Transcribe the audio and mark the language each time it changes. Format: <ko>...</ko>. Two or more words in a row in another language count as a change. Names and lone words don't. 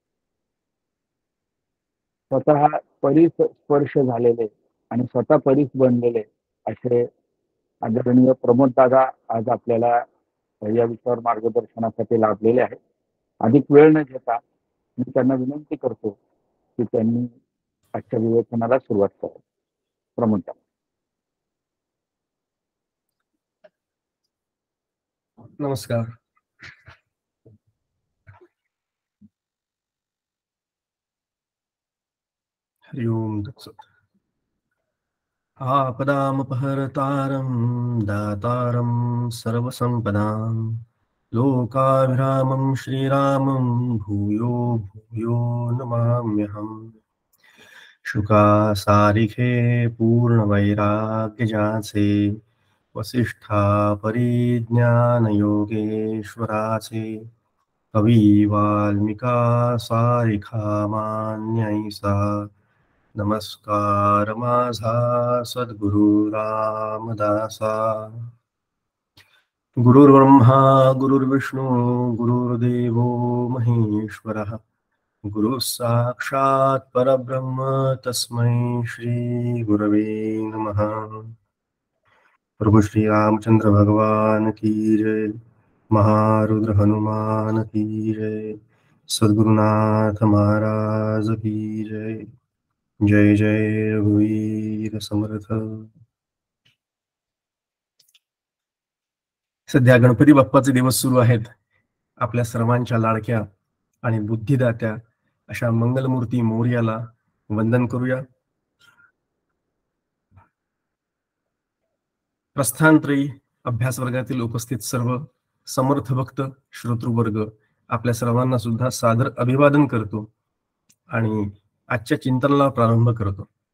<mr>स्वतः परीस स्पर्श झालेले आणि स्वतः परीस बनलेले असे आदरणीय प्रमोद दादा आज आपल्याला या विषयावर मार्गदर्शनासाठी लाभलेले आहेत। अधिक वेळ न घेता मी त्यांना विनंती करतो की त्यांनी आजच्या विवेचनाला सुरुवात करावी। प्रमोद दादा। नमस्कार।</mr> <sa>हरि ओम तत्सत्। आपदामपहर्तारं दातारं सर्वसंपदां लोकाभिरामं श्रीरामं भूयो भूयो नमाम्यहम्।</sa> <mr>शुका सारिखे पूर्णवैराग्यजाचे वसिष्ठा परिज्ञान योगेश्वराचे कवी वाल्मिका सारिखा मान्यैसा नमस्कार माझा सद्गुरु रामदासा।</mr> <sa>गुरुर्ब्रह्मा गुरुर्विष्णू गुरुर्देवो महेश्वरः गुरु साक्षात् परब्रह्म तस्मै श्री गुरवे नमः।</sa> <hi>प्रभु श्री रामचंद्र भगवान की जय। महारुद्र हनुमान की जय। सद्गुरुनाथ महाराज की जय.</hi> <mr>जय जय रघुवीर समर्थ. सध्या गणपती बाप्पाचे दिवस सुरू आहेत. आपल्या सर्वांच्या लाडक्या आणि बुद्धिदात्या अशा मंगलमूर्ती मोरयाला वंदन करूया. प्रस्थानत्रयी अभ्यास वर्गातील उपस्थित सर्व समर्थ भक्त श्रोतृवर्ग आपल्या सर्वांना सुद्धा सादर अभिवादन करतो आणि आजच्या चिंतनाला प्रारंभ करतो.</mr>